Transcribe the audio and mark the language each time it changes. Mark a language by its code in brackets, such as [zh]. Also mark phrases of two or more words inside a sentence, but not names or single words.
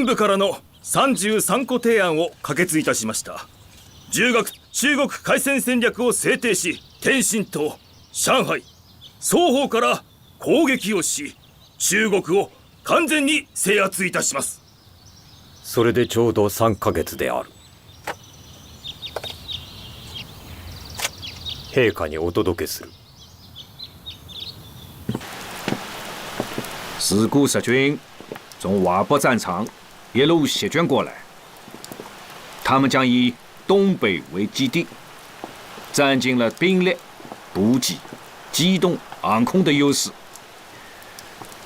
[ja] 部からの33個提案を可決いたしました。10月中国海戦戦略を制定し、天津と上海双方から攻撃をし、中国を完全に制圧いたします。それでちょうど3ヶ月である。陛下にお届けする。 [zh] 自古十军从华北战场一路席卷过来，他们将以东北为基地，占尽了兵力、补给、机动、航空的优势。